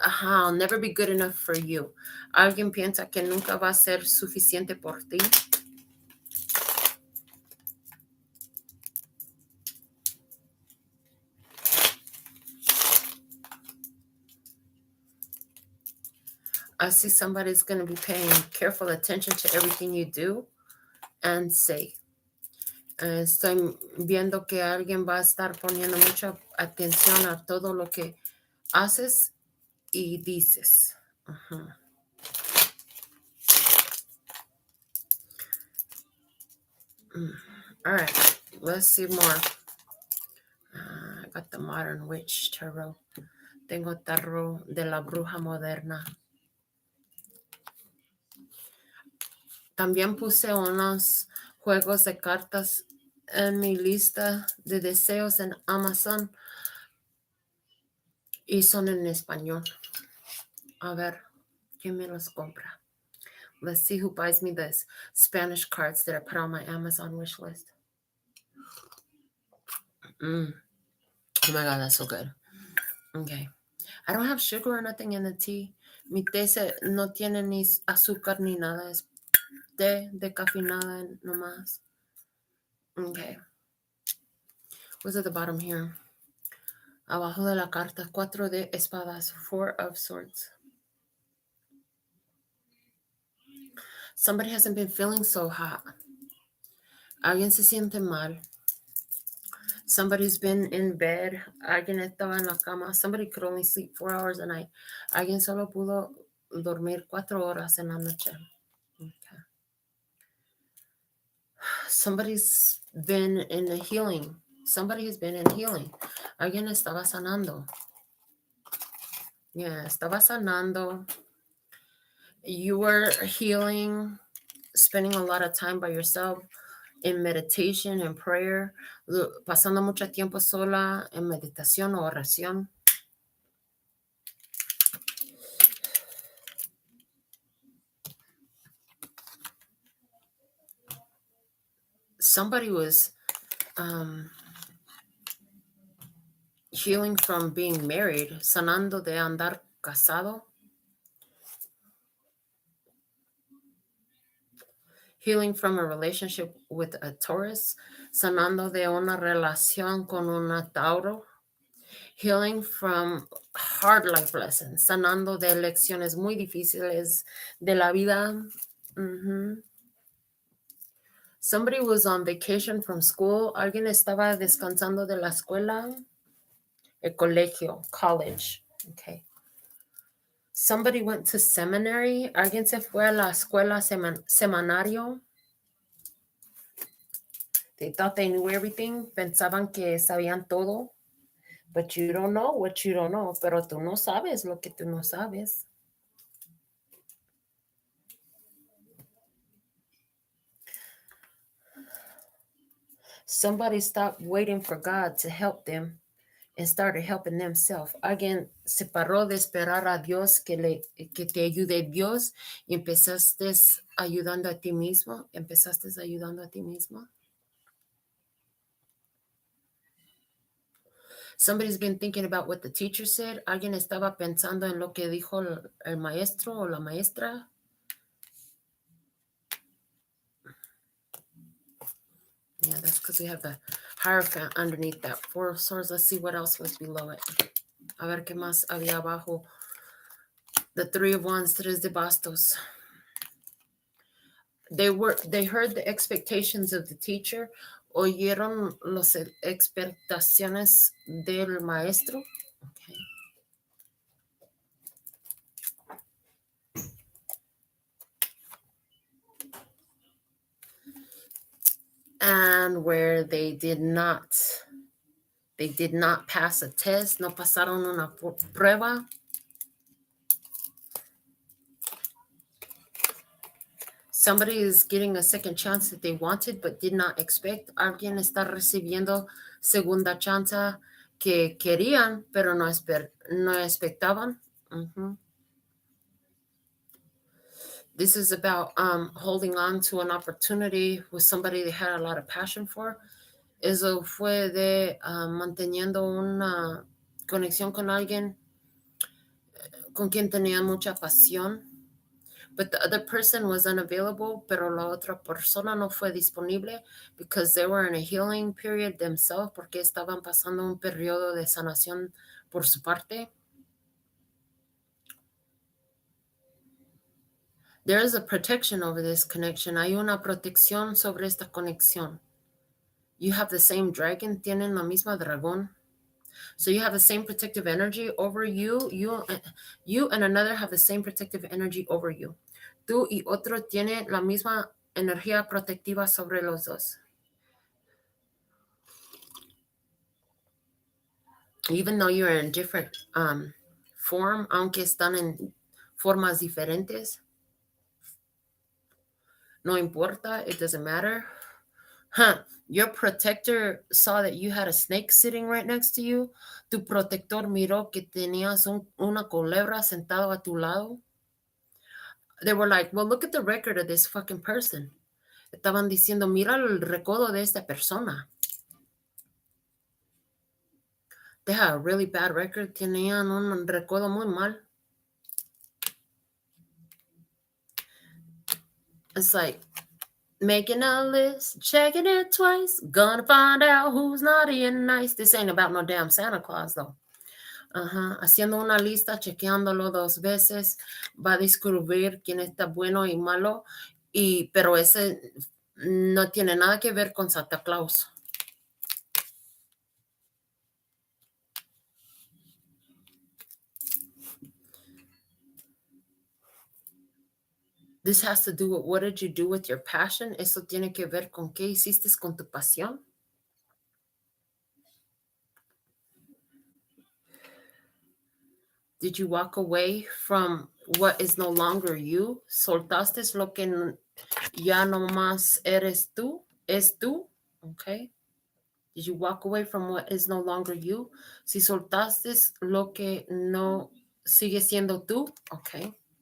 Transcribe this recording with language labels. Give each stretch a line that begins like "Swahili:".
English: I'll never be good enough for you.
Spanish: Alguien piensa que nunca va a ser suficiente por ti.
English: I see somebody's going to be paying careful attention to everything you do and say.
Spanish: Estoy viendo que alguien va a estar poniendo mucha atención a todo lo que haces y dices.
English: All right, let's see more. I got the Modern Witch Tarot.
Spanish: Tengo Tarot de la Bruja Moderna. También puse unos juegos de cartas en mi lista de deseos en Amazon y son en español. A ver, ¿quién me los compra?
English: Let's see who buys me this Spanish cards that I put on my Amazon wish list. Oh my God, that's so good. Okay. I don't have sugar or nothing in the tea.
Spanish: Mi té no tiene ni azúcar ni nada. Es té decafinada nomás. Okay.
English: What's at the bottom here?
Spanish: Abajo de la carta, 4 de espadas,
English: 4 of swords. Somebody hasn't been feeling so hot.
Spanish: Alguien se siente mal.
English: Somebody's been in bed.
Spanish: Alguien estaba en la cama.
English: Somebody could only sleep 4 hours a night.
Spanish: Alguien solo pudo dormir 4 horas en la noche.
English: Okay. Somebody's been in a healing. Somebody has been in healing.
Spanish: Alguien estaba sanando.
English: Yeah,
Spanish: estaba sanando.
English: You were healing, spending a lot of time by yourself in meditation and prayer,
Spanish: pasando mucho tiempo sola en meditación o oración.
English: Somebody was healing from being married,
Spanish: sanando de andar casado.
English: Healing from a relationship with a Taurus,
Spanish: sanando de una relación con una Tauro.
English: Healing from hard life lessons,
Spanish: sanando de lecciones muy difíciles de la vida.
English: Somebody was on vacation from school.
Spanish: Alguien estaba descansando de la escuela. El colegio, college. Okay.
English: Somebody went to seminary.
Spanish: Alguien se fue a la escuela seminario.
English: They thought they knew everything.
Spanish: Pensaban que sabían todo.
English: But you don't know what you don't know.
Spanish: Pero tú no sabes lo que tú no sabes.
English: Somebody stopped waiting for God to help them and started helping themselves.
Spanish: Alguien se paró de esperar a Dios que te ayude Dios y empezaste ayudando a ti mismo. Empezaste ayudando a ti mismo.
English: Somebody's been thinking about what the teacher said.
Spanish: Alguien estaba pensando en lo que dijo el maestro o la maestra.
English: Yeah, that's because we have the Hierophant underneath that 4 of swords. Let's see what else was below it.
Spanish: A ver qué más había abajo.
English: The 3 of wands,
Spanish: 3 de bastos.
English: They heard the expectations of the teacher.
Spanish: Oyeron las expectaciones del maestro.
English: Okay. And where they did not pass a test,
Spanish: no pasaron una prueba.
English: Somebody is getting a second chance that they wanted but did not expect.
Spanish: Alguien está recibiendo segunda chance que querían, pero no expectaban.
English: This is about holding on to an opportunity with somebody they had a lot of passion for.
Spanish: Eso fue de manteniendo una conexión con alguien con quien tenían mucha pasión.
English: But the other person was unavailable,
Spanish: pero la otra persona no fue disponible
English: because they were in a healing period themselves,
Spanish: porque estaban pasando un periodo de sanación por su parte.
English: There is a protection over this connection.
Spanish: Hay una protección sobre esta conexión.
English: You have the same dragon,
Spanish: tienen la misma dragón.
English: So you have the same protective energy over you. You and another have the same protective energy over you.
Spanish: Tú y otro tiene la misma energía protectiva sobre los dos.
English: even though you're in different form,
Spanish: aunque están en formas diferentes, no importa,
English: it doesn't matter. Your protector saw that you had a snake sitting right next to you.
Spanish: Tu protector miró que tenías una culebra sentado a tu lado.
English: They were like, well, look at the record of this fucking person.
Spanish: Estaban diciendo, mira el recodo de esta persona.
English: They had a really bad record.
Spanish: Tenían un recodo muy mal.
English: It's like, making a list, checking it twice, gonna find out who's naughty and nice. This ain't about no damn Santa Claus, though.
Spanish: Haciendo una lista, chequeándolo 2 veces, va a descubrir quién está bueno y malo, pero ese no tiene nada que ver con Santa Claus.
English: This has to do with what did you do with your passion.
Spanish: Eso tiene que ver con qué hiciste con tu pasión.
English: Did you walk away from what is no longer you?
Spanish: ¿Soltaste lo que ya no más eres tú? ¿Es tú? Okay.
English: Did you walk away from what is no longer you?
Spanish: Si soltaste lo que no sigue siendo tú, okay.